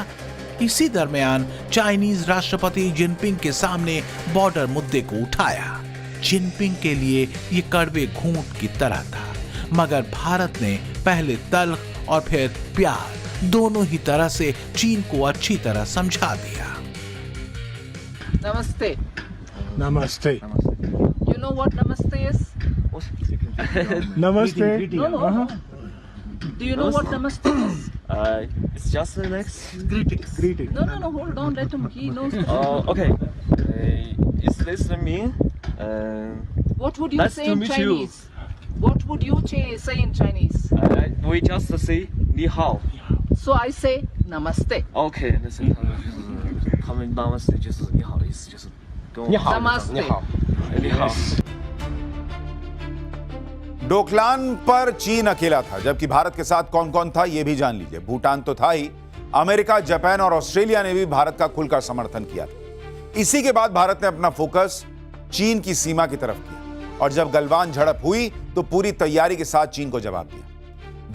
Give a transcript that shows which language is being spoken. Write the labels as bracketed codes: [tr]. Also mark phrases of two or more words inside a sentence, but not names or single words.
[hi] इसी दरमियान चाइनीज राष्ट्रपति जिनपिंग के सामने बॉर्डर मुद्दे को उठाया। जिनपिंग के लिए ये कड़वे घूंट की तरह था, मगर भारत ने पहले तल्ख और फिर प्यार, दोनों ही तरह से चीन को अच्छी तरह समझा दिया। [en] Namaste. Namaste. You know what namaste is? Namaste. No. Do you know what namaste is? It's just next. Greeting. No. Hold on. Let him. He knows. Okay. Is this mean? What would you Nice say to in meet Chinese? What would you say in Chinese? We just say 你好. So I say namaste. [zh] Okay, 他们 namaste 就是你好的意思，就是跟我 [en] Namaste. [zh] 你好。 [hi] डोकलाम पर चीन अकेला था, जबकि भारत के साथ कौन कौन था यह भी जान लीजिए। भूटान तो था ही, अमेरिका, जापान और ऑस्ट्रेलिया ने भी भारत का खुलकर समर्थन किया था। इसी के बाद भारत ने अपना फोकस चीन की सीमा की तरफ किया और जब गलवान झड़प हुई तो पूरी तैयारी के साथ चीन को जवाब दिया।